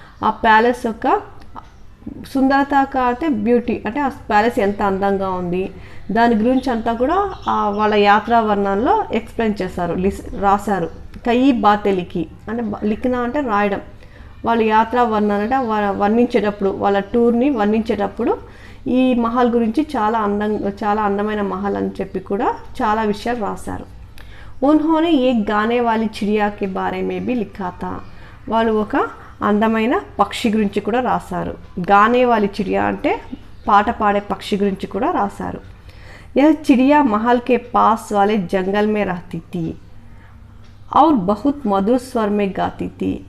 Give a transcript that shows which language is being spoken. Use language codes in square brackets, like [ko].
[te] आ palace యొక్క సుందరత అంటే beauty, అంటే ఆ ప్యాలెస్ ఎంత అందంగా ఉంది దాని గురించి అంతా కూడా వాళ్ళ యాత్రా వర్ణనలో ఎక్స్ప్లెయిన్ చేశారు, రాశారు। [hi] కయి బాతే లిఖి [te] అంటే లిఖినా అంటే రాయడం। వాళ్ళ యాత్రా వర్ణన అంటే వర్ణించేటప్పుడు, వాళ్ళ టూర్ని వర్ణించేటప్పుడు ఈ మహల్ గురించి చాలా అందమైన మహల్ అని చెప్పి కూడా చాలా విషయాలు రాశారు। [hi] उन्होंने एक गाने वाली चिड़िया के बारे में भी लिखा था। [te] వాళ్ళు ఒక అందమైన పక్షి గురించి కూడా రాశారు। [hi] గానే वाली चिड़िया [te] అంటే పాట పాడే పక్షి గురించి కూడా రాశారు। [hi] यह चिड़िया महल के पास वाले जंगल में रहती थी और बहुत मधुर स्वर में गाती थी।